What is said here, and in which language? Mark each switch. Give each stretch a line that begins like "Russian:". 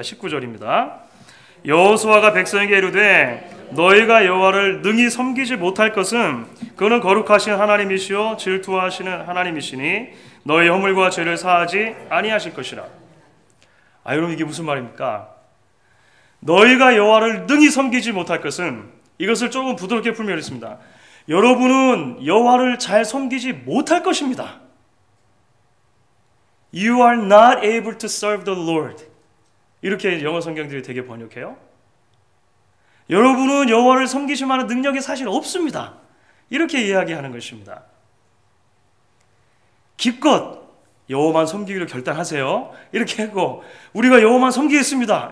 Korean: 19절입니다. 여호수아가 백성에게 이르되 너희가 여호와를 능히 섬기지 못할 것은 그는 거룩하신 하나님이시요 질투하시는 하나님이시니 너희 허물과 죄를 사하지 아니하실 것이라. 여러분 이게 무슨 말입니까? 너희가 여호와를 능히 섬기지 못할 것은, 이것을 조금 부드럽게 풀면 이렇습니다. 여러분은 여호와를 잘 섬기지 못할 것입니다.
English: You are not able to serve the Lord.
Korean: 이렇게 영어 성경들이 되게 번역해요. 여러분은 여호와를 섬기실 만한 능력이 사실 없습니다. 이렇게 이야기하는 것입니다. 기껏 여호와만 섬기기로 결단하세요. 이렇게 하고 우리가 여호와만 섬기겠습니다.